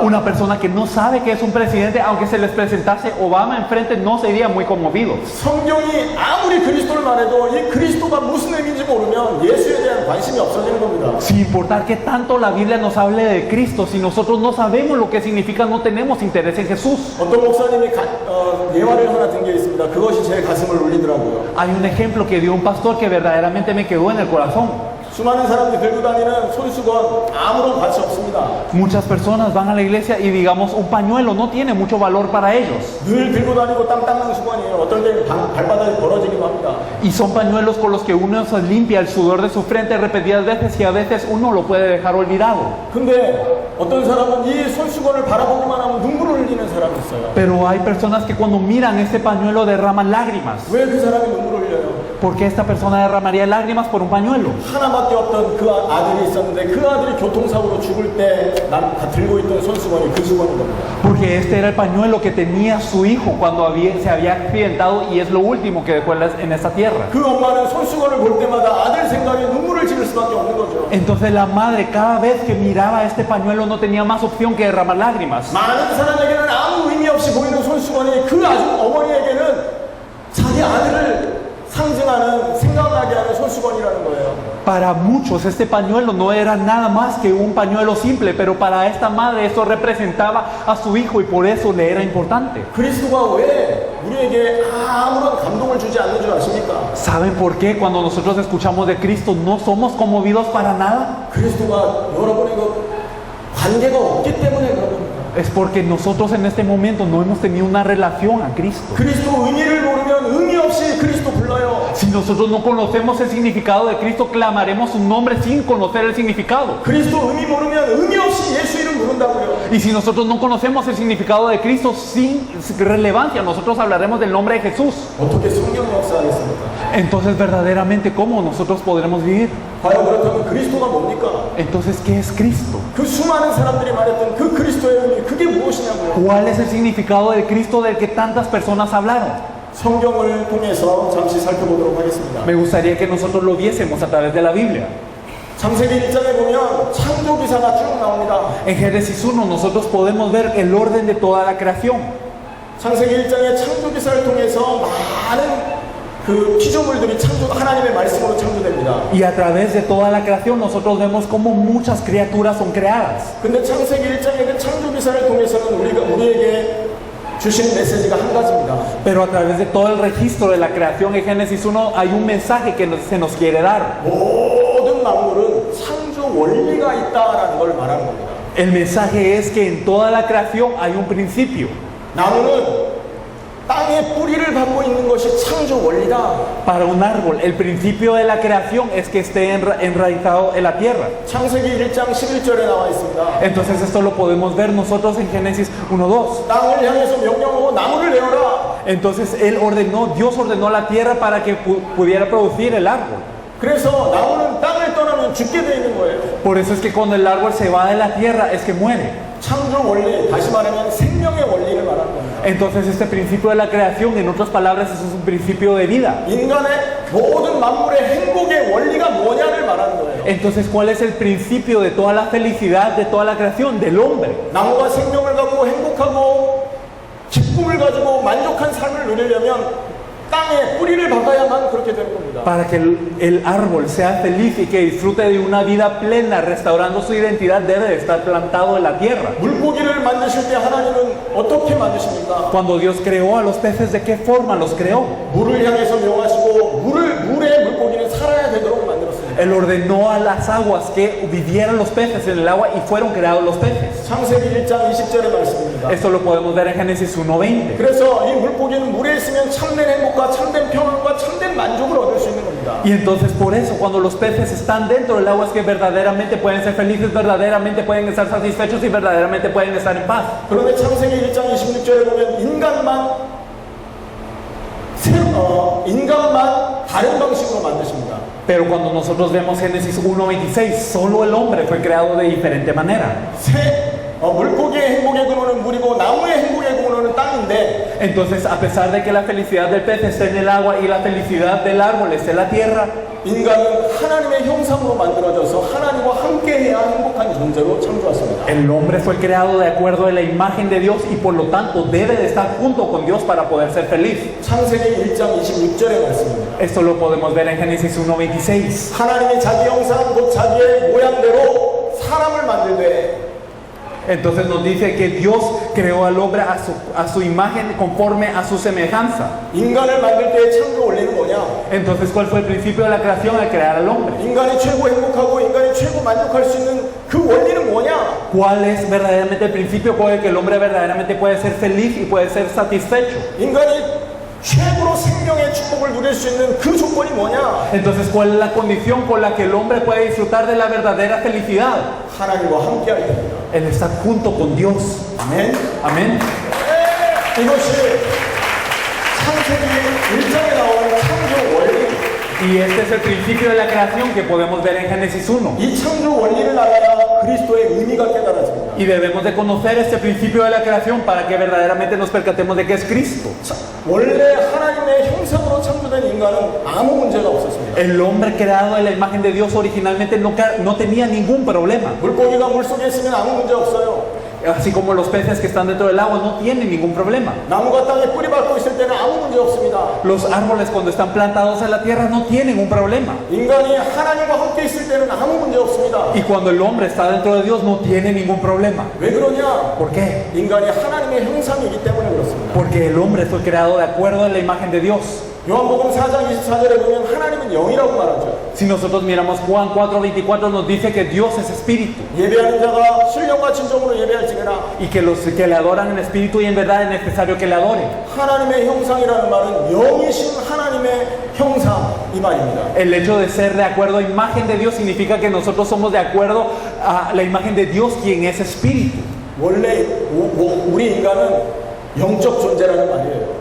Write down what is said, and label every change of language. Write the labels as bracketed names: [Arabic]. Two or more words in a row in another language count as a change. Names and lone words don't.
[Spanish] Una persona que no sabe que es un presidente, aunque se les presentase Obama enfrente, no sería muy conmovidos. [Korean] 성경이 아무리 그리스도를 말해도 이 그리스도가 무슨 의미인지 모르면 예수에 대한 관심이 없어지는 겁니다. [Spanish] Sin importar que tanto la Biblia nos hable de Cristo, si nosotros no sabemos lo que significa, no tenemos interés en Jesús. [Korean] 어떤 목사님이 예화를 하나 든 게 있습니다. 그것이 제 가슴을 울리더라고요. [Spanish] Hay un ejemplo que dio un pastor que verdaderamente me quedó en el corazón. [Korean] 수많은 사람들이 들고 다니는 손수건 아무런 가치 없습니다. [Spanish] Muchas personas van a la iglesia y digamos un pañuelo no tiene mucho valor para ellos. [Korean] 늘 들고 다니고 땀 닦는 수건이에요. 어떤 때는 발바닥이 벌어지기도 합니다. [Spanish] Y son pañuelos con los que uno se limpia el sudor de su frente repetidas veces y a veces uno lo puede dejar olvidado. [Korean] 근데 어떤 사람은 이 손수건을 바라보기만 하면 눈물을 흘리는 사람이 있어요. [Spanish] Pero hay personas que cuando miran este pañuelo derraman lágrimas. [Korean] 왜 그 사람이 눈물을 흘려요? [Spanish] ¿Por qué esta persona derramaría lágrimas por un pañuelo? [Korean] 하나밖에 없던 그 아들이 있었는데 그 아들이 교통사고로 죽을 때 난 들고 있던 손수건이 그 수건인 겁니다. [Spanish] Porque este era el pañuelo que tenía su hijo cuando se había accidentado y es lo último que dejó en esta tierra. [Korean] 그 엄마는 손수건을 볼 때마다 아들 생각에 눈물을 지를 수밖에 없는 거죠. [Spanish] Entonces la madre cada vez que miraba este pañuelo no tenía más opción que derramar lágrimas. [Korean] 많은 사람에게는 아무 의미 없이 보이는 손수건이 그 어머니에게는 자기 아들을 상징하는 생각나게 하는 손수건이라는 거예요. [Spanish] Para muchos este pañuelo no era nada más que un pañuelo simple, pero para esta madre eso representaba a su hijo y por eso le era importante. [Korean] 그리스도가 왜 우리에게 아무런 감동을 주지 않는 줄 아십니까? [Spanish] ¿Saben por qué cuando nosotros escuchamos de Cristo no somos conmovidos para nada? [Korean] 그리스도가 여러분과 관계가 없기 때문에 그런 겁니다. [Spanish] Es porque nosotros en este momento no hemos tenido una relación a Cristo. [Korean] 그리스도 의미를 모르면 의미 없이 그리스도 불러요. [Spanish] Si nosotros no conocemos el significado de Cristo, clamaremos su nombre sin conocer el significado. [Korean] 그리스도 의미 모르면 의미 없이 예수 이름 부른다고요. [Spanish] Y si nosotros no conocemos el significado de Cristo sin relevancia, nosotros hablaremos del nombre de Jesús. [Korean] 어떻게 성경 역사하겠습니까? [Spanish] Entonces verdaderamente, ¿cómo nosotros podremos vivir? [Korean] 과연 그렇다면 그리스도가 뭡니까? [Spanish] Entonces, ¿qué es Cristo? [Korean] 그 수많은 사람들이 말했던 그 그리스도의 의미 그게 무엇이냐고요? [Spanish] ¿Cuál es el significado del Cristo del que tantas personas hablaron? [Korean] 성경을 통해서 잠시 살펴보도록 하겠습니다. [Spanish] Me gustaría que nosotros lo viésemos a través de la Biblia. [Korean] 창세기 1장에 보면 창조 기사가 쭉 나옵니다. [Spanish] En Génesis 1 nosotros podemos ver el orden de toda la creación. [Korean] 창세기 1장의 창조 기사를 통해서 많은 그 피조물들이 하나님의 말씀으로 창조됩니다. [Spanish] Y a través de toda la creación nosotros vemos cómo muchas criaturas son creadas. [Korean] 근데 창세기 1장의 그 창조 기사를 통해서는 우리에게 주신 메시지가 한 가지입니다. [Spanish] Pero a través de todo el registro de la creación en Génesis 1 hay un mensaje que se nos quiere dar. [Korean] 모든 만물은 창조 원리가 있다라는 걸 말하는 겁니다. [Spanish] El mensaje es que en toda la creación hay un principio. [Korean] 나무는 땅에 땅에 뿌리를 받고 있는 것이 창조 원리다. [Spanish] Para un árbol, el principio de la creación es que esté enraizado en la tierra. [Korean] 창세기 1장 11절에 나와 있습니다. [Spanish] Entonces esto lo podemos ver nosotros en Génesis 1:2. [Korean] 땅을 향해서 명령하고 나무를 내어라. [Spanish] Entonces Dios ordenó la tierra para que pudiera producir el árbol. [Korean] 그래서 나무는 땅을 떠나면 죽게 돼 있는 거예요. [Spanish] Por eso es que cuando el árbol se va de la tierra es que muere. [Korean] 창조 원리, 다시 말하면 생명의 원리를 말하는 겁니다. [Spanish] Entonces este principio de la creación, en otras palabras, eso es un principio de vida. [Korean] 인간의 모든 만물의 행복의 원리가 뭐냐를 말하는 거예요. [Spanish] Entonces, ¿cuál es el principio de toda la felicidad, de toda la creación, del hombre? [Korean] 나무가 생명을 갖고 행복하고 기쁨을 가지고 만족한 삶을 누리려면 땅에 뿌리를 박아야만 그렇게 되는 겁니다. [Spanish] Para que el árbol sea feliz y que disfrute de una vida plena, restaurando su identidad, debe de estar plantado en la tierra. [Korean] 물고기를 만드실 때 하나님은 어떻게 만드십니까? [Spanish] Cuando Dios creó a los peces, ¿de qué forma los creó? [Korean] 물을 향해서 명하시고 물에 물고기는 살아야 되도록 만들었습니다. [Spanish] Él ordenó a las aguas que vivieran los peces en el agua y fueron creados los peces. [Korean] 창세기 1장 20절의 말씀입니다. [Spanish] Esto lo podemos ver en Génesis 1:20. [Korean] 그래서 이 물고기는 물에 있으면 참된 행복과 참된 평안과 참된 만족을 얻을 수 있는 겁니다. [Spanish] Y entonces por eso cuando los peces están dentro del agua es que verdaderamente pueden ser felices, verdaderamente pueden estar satisfechos y verdaderamente pueden estar en paz. [Korean] 그런데 창세기 1장 26절에 보면 인간만 다른 방식으로 만드십니다. [Spanish] Pero cuando nosotros vemos Génesis 1:26, solo el hombre fue creado de diferente manera. [Korean] 물고기의 행복의 근원은 물이고 나무의 행복의 근원은 땅인데 [Spanish] Entonces, a pesar de que la felicidad del pez esté en el agua y la felicidad del árbol esté en la tierra, [Korean] 인간은 하나님의 형상으로 만들어져서 하나님과 함께해야 행복한 존재로 창조했습니다. [Spanish] el hombre fue creado de acuerdo a la imagen de Dios y por lo tanto debe de estar junto con Dios para poder ser feliz. [Korean] 창세기 1장 26절의 말씀입니다. [Spanish] Esto lo podemos ver en Génesis 1:26. [Korean] 하나님이 자기 형상 곧 자기의 모양대로 사람을 만들되 [Spanish] Entonces nos dice que Dios creó al hombre a su imagen conforme a su semejanza. [Korean] 인간을 만들 때의 창조 원리는 뭐냐? [Spanish] Entonces, ¿cuál fue el principio de la creación al crear al hombre? [Korean] 인간이 최고 행복하고 인간이 최고 만족할 수 있는 그 원리는 뭐냐? [Spanish] ¿Cuál es verdaderamente el principio por el que el hombre verdaderamente puede ser feliz y puede ser satisfecho? [Korean] 인간이 최고로 생명의 축복을 누릴 수 있는 그 조건이 뭐냐? [Spanish] Entonces, ¿cuál es la condición con la que el hombre puede disfrutar de la verdadera felicidad? [Korean] 하나님과 함께할 때입니다. [Spanish] El estar junto con Dios. [Korean] 아멘. [Spanish] Amén. [Korean] 이것이 창세기 1장에 나오는 창조 원리. [Spanish] Y este es el principio de la creación que podemos ver en Génesis 1. [Korean] 이 창조 원리를 알아야 그리스도의 의미가 깨달아집니다. [Spanish] Y debemos de conocer este principio de la creación para que verdaderamente nos percatemos de que es Cristo. [Korean] 원래 하나님의 형상으로 창조된 인간은 아무 문제가 없었습니다. [Spanish] El hombre creado en la imagen de Dios originalmente no tenía ningún problema. [Korean] 물고기가 물속에 있으면 아무 문제 없어요. [Spanish] Así como los peces que están dentro del agua no tienen ningún problema. [Korean] 나무가 땅에 뿌리 박고 있을 때는 아무 문제 없습니다. [Spanish] Los árboles cuando están plantados en la tierra no tienen un problema. [Korean] 인간이 하나님과 함께 있을 때는 아무 문제 없습니다. [Spanish] Y cuando el hombre está dentro de Dios no tiene ningún problema. [Korean] 왜 그러냐? [Spanish] ¿Por qué? [Korean] 인간이 하나님의 형상이기 때문에 그렇습니다. [Spanish] Porque el hombre fue creado de acuerdo a la imagen de Dios. [Korean] 요한복음 4장 24절에 보면 하나님은 영이라고 말하죠. [Spanish] Si nosotros miramos Juan 4:24 nos dice que Dios es espíritu [Korean] 예배하는 자가 신령과 진정으로 예배할지니라. [Spanish] y que los que le adoran en espíritu y en verdad es necesario que le adoren. [Korean] 하나님의 형상이라는 말은 영이신 하나님의 형상 이 말입니다. [Spanish] El hecho de ser de acuerdo a imagen de Dios significa que nosotros somos de acuerdo a la imagen de Dios, quien es espíritu. [Korean] 원래 우리 인간은 영적 존재라는 말이에요.